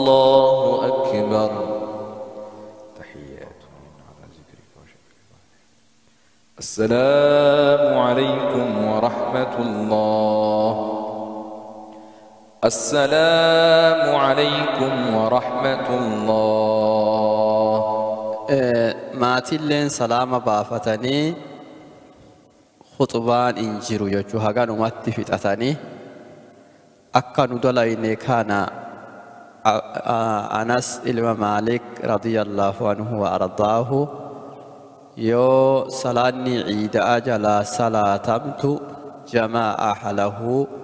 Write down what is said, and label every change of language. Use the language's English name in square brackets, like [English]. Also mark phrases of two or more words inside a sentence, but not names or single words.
[Arabic] الله أكبر أكبر تحيات على ذكرك وشكرك. السلام عليكم ورحمة الله. السلام عليكم ورحمة الله. [Oromo] maatilleen salaama baafatanii khutbaan injiru jechuu hagan umatti fixatanii akka nu dalayne kana Anas ilma Maalik [Arabic] رضي الله عنه وأرضاه [Oromo] yoo salaanni ciidaa jalaa salaatamtu jamaa'a halahu